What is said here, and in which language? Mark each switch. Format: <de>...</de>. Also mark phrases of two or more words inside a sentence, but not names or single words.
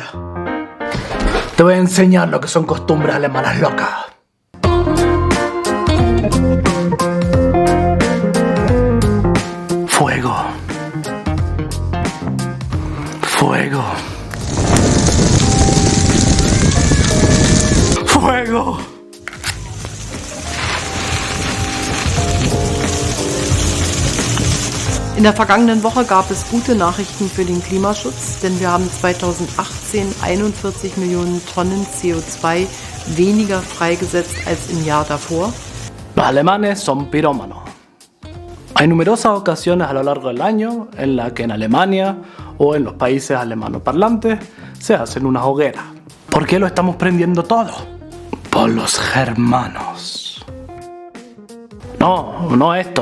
<es>Te voy a enseñar lo que son costumbres alemanas locas. Fuego. Fuego. Fuego.</es> <de>In der vergangenen Woche gab es gute Nachrichten für den Klimaschutz, denn wir haben 2018 41 Millionen Tonnen CO2 weniger freigesetzt als im Jahr davor.</de> <es>Los alemanes son pirómanos. Hay numerosas ocasiones a lo largo del año en las que en Alemania o en los países alemanoparlantes se hacen unas hogueras. ¿Por qué lo estamos prendiendo todo? Por los germanos. No esto.</es>